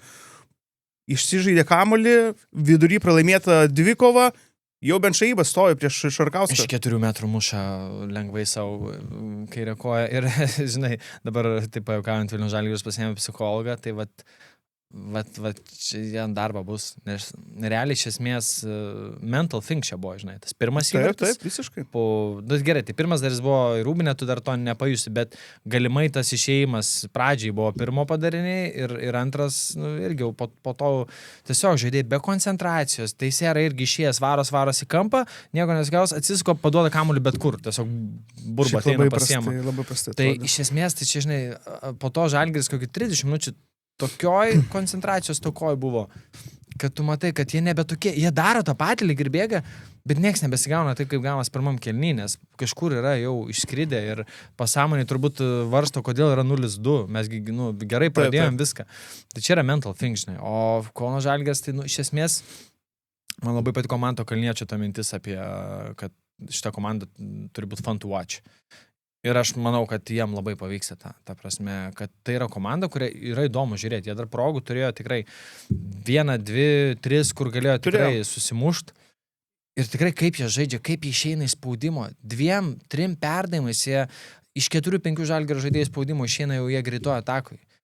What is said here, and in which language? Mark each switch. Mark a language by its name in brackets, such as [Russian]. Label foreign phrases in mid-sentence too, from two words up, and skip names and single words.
[Lithuanian] Išsižaidė kamuolį, vidury pralaimėta dvikova. Jau Benčaibas stojo prieš Šarkauską. Iš 4 metrų muša lengvai savo kairę koją. Ir, žinai, dabar taip pajuokaujant Vilniaus Žalgiris pasiėmė psichologą, tai čia jam darba bus. Nes realiai iš esmės [English] mental thing [Lithuanian] čia buvo, žinai. Tas pirmas įvartis. Taip, visiškai. Gerai, tai pirmas dalis buvo į rūbinę, tu dar to nepajusi, bet galimai tas išėjimas pradžiai buvo pirmo padariniai ir antras, irgi po to tiesiog žaidėjai be koncentracijos, teisėra irgi išėjęs varos į kampą, nieko nesigaus, atsisuko, paduoda kamuolį bet kur, tiesiog burba ateina pasiema. Labai prastai. Tai iš esmės, tai čia, žinai, po to Žalgiris kokį 30 minučių tokioj koncentracijos tokoj buvo, kad tu matai, kad jie nebe tokie, jie daro tą patį lyg ir bėga, bet nieks nebesigauna taip, kaip gaunas pirmam kėliny, nes kažkur yra jau išskridę ir pasąmonė turbūt varsto, kodėl yra 0-2, mes gerai pradėjom viską. Tai čia yra [English] mental thing, [Lithuanian] žinai, o Kauno Žalgiris, tai iš esmės, man labai patiko Manto Kalniečio ta mintis apie, kad šita komanda turi būti [English] fun to watch. [Lithuanian] Ir aš manau, kad jiem labai pavyksta ta prasme, kad tai yra komanda, kuria yra įdomu žiūrėti. Jie dar progų turėjo tikrai 1, 2, 3, kur galėjo tikrai susimušt. Ir tikrai kaip jie žaidžia, kaip jie išeina į spaudimo. 2, 3 perdavimais jie iš 4-5 Žalgirio žaidėjų spaudimo išeina jau jie greitojo atakui.